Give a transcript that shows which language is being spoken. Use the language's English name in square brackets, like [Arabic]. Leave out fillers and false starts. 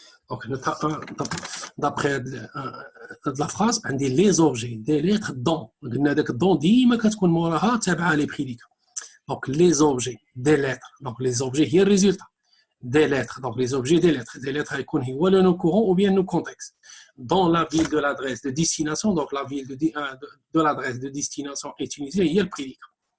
[French] Donc, d'après la phrase, on dit les objets des lettres dont. [Arabic] Dont ديما كتكون موراها تابعه لي بريديكا. [French] Donc, les objets des lettres. Donc, les objets, il y a le résultat. Des lettres. Donc, les objets des lettres. Des lettres, il y a le courant ou bien le contexte. Dans la ville de l'adresse de destination, donc la ville de l'adresse de destination est utilisée, il y a le prédicat.